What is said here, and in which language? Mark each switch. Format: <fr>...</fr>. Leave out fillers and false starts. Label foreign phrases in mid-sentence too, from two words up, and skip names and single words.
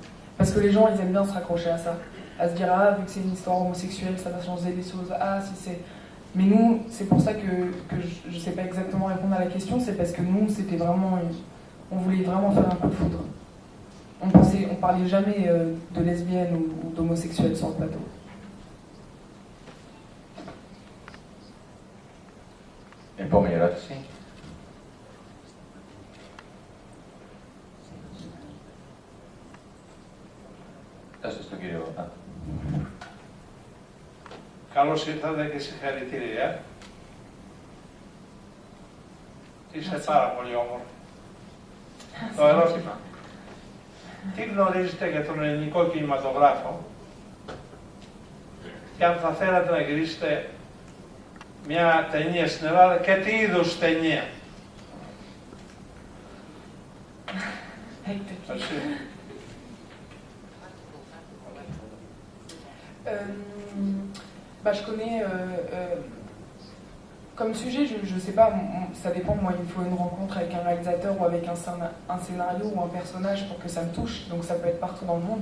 <fr>Parce que les gens, ils aiment bien se raccrocher à ça. À se dire, ah, vu que c'est une histoire homosexuelle, ça va changer les choses. Ah, si c'est... Mais nous, c'est pour ça que je ne sais pas exactement répondre à la question, c'est parce que nous, c'était vraiment... On voulait vraiment faire un coup de foudre. On parlait jamais de lesbiennes ou d'homosexuels sur le plateau.</fr> <el>Επόμενη ερώτηση. Δώστε στον κύριο. Καλώς ήρθατε και συγχαρητήρια. Είστε πάρα πολύ όμορφοι. Το ερώτημα. Τι γνωρίζετε για τον ελληνικό κινηματογράφο και αν θα θέλατε να γυρίσετε μια ταινία στην Ελλάδα και τι είδους ταινία.</el> <fr>Je connais, comme sujet, je ne sais pas, ça dépend, moi il me faut une rencontre avec un réalisateur ou avec un scénario ou un personnage pour que ça me touche, donc ça peut être partout dans le monde.</fr>